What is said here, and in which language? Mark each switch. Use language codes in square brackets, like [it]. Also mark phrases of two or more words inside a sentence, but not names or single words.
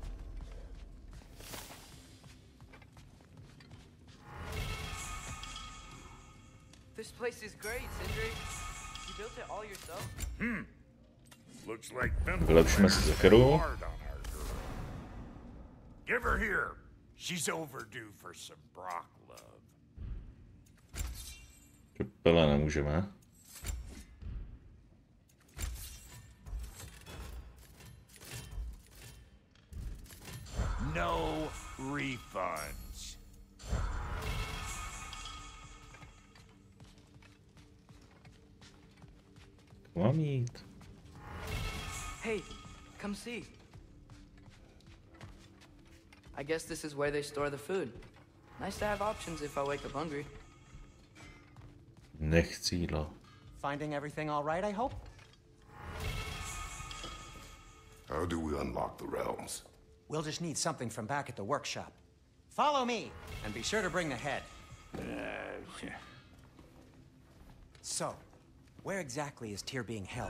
[en] This place is great, Sindri. You built it all yourself? Looks like [cs] Vylepšíme si Sekeru. [en] Give her here. She's overdue for some Brock love. [cs] Pele nemůžeme. [en] No refunds. [cs] Mám jít. [en] Hey, come see. I guess this is where they store the food. Nice to have options if I wake up hungry. [cs] Nechci jídlo. [en] Finding everything all right, I hope? How do we unlock the realms? We'll just need something from back at the workshop. Follow me, and be sure to bring the head. So, where exactly is Tyr being held?